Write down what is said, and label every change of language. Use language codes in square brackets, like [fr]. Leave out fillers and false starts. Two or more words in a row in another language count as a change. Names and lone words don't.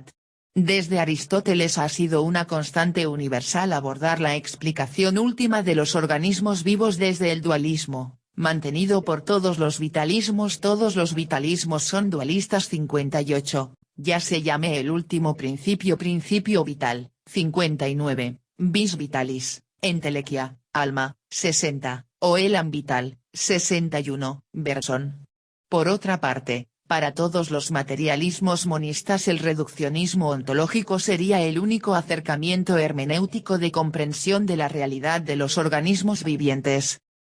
[es] Desde Aristóteles ha sido una constante universal abordar la explicación última de los organismos vivos desde el dualismo, mantenido por todos los vitalismos. Todos los vitalismos son dualistas. 58, ya se llame el último principio vital. 59, [la] vis vitalis, entelequia, [es] alma. 60, o [fr] elam vital. [es] 61, Bergson. Por otra parte, para todos los materialismos monistas el reduccionismo ontológico sería el único acercamiento hermenéutico de comprensión de la realidad de los organismos vivientes.